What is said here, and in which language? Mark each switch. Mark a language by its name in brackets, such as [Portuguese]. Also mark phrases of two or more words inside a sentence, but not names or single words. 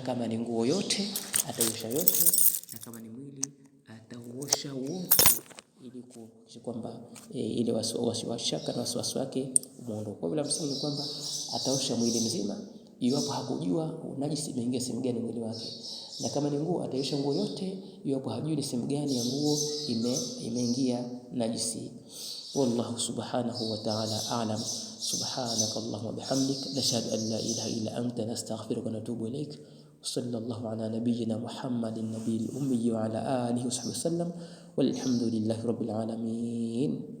[Swahili] Kama ni nguo yote ataosha yote, na kama ni mwili ataosha wote, ili kuhakikisha kwamba ile wasiwashaka na wasiwasi wake umeondoka. Kwa vile msingi ni kwamba ataosha mwili mzima iwapo hakujua najisi imeingia sehemu gani mwili wake, na kama ni nguo ataosha nguo yote iwapo hajui ni sehemu gani ya nguo imeingia najisi. [Arabic] والله سبحانه وتعالى أعلم. سبحانك اللهم وبحمدك نشهد أن لا إله إلا أنت نستغفرك ونتوب إليك. صلى الله على نبينا محمد النبي الأمي وعلى آله وصحبه وسلم والحمد لله رب العالمين.